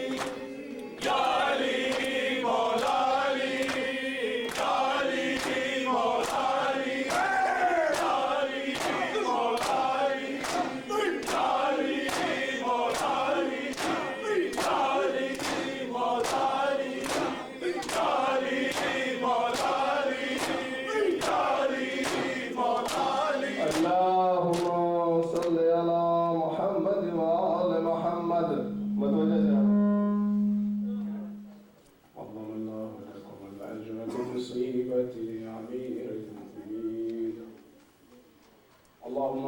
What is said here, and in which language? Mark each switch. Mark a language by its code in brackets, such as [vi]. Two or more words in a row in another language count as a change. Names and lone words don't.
[ur] جالی مولا علی جالی مولا علی جالی مولا علی جالی مولا علی جالی مولا علی جالی مولا علی جالی مولا علی [ar] اللهم صل على محمد وآل محمد [ur] متوجہ جا [ar] عظم الله لكم الأجر بمصيبة أمير المؤمنين اللهم